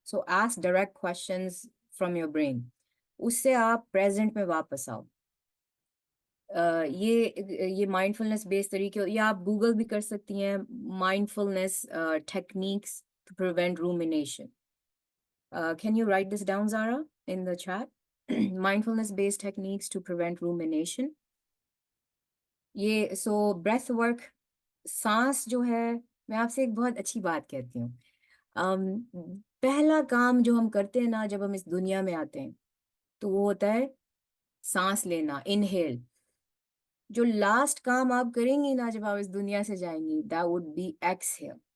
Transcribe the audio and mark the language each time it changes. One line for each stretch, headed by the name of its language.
English: so ask direct questions from your brain,
Hindi: उससे आप present में वापस आओ। ये माइंडफुलनेस बेस्ड तरीके, या आप गूगल भी कर सकती हैं,
English: Mindfulness techniques to prevent rumination. Can you write this down, Zara, in the chat? Mindfulness based techniques to prevent rumination.
Hindi: ये ब्रेथ वर्क, सांस जो है, मैं आपसे एक बहुत अच्छी बात कहती हूँ। पहला काम जो हम करते हैं ना जब हम इस दुनिया में आते हैं, तो वो होता है सांस लेना, इनहेल। जो लास्ट काम आप करेंगी ना जब आप इस दुनिया से जाएंगी,
English: That would be exhale.